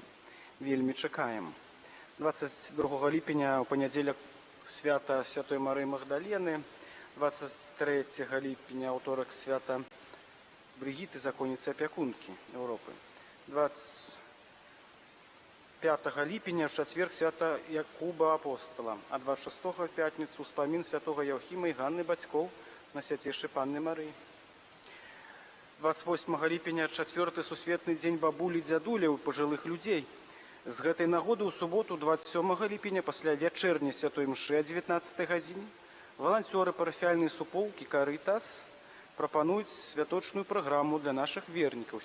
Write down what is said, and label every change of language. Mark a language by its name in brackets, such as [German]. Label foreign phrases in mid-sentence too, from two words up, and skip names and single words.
[Ukrainian] Вельми чекаємо. 22 липня у понеділок свята Святої Марії Магдалени, 23 липня уторок свята Бригітти, законниці опікунки Європи. [Belarusian] 5 ліпеня в чацверг свята Якуба апостола, а 26 в пятніцу ўспамін святого Яўхіма і Ганны бацькоў на свяцейшай Панны Марыі. 28 ліпеня чацвёрты сусветны дзень бабулі дзядуляў і пажылых людзей. З гэтай нагоды ў суботу 27 ліпеня пасля вячэрняй святой мшы о 19 гадзіне валанцёры парафіяльнай суполкі «Карытас» прапануюць святочную праграму для нашых вернікаў.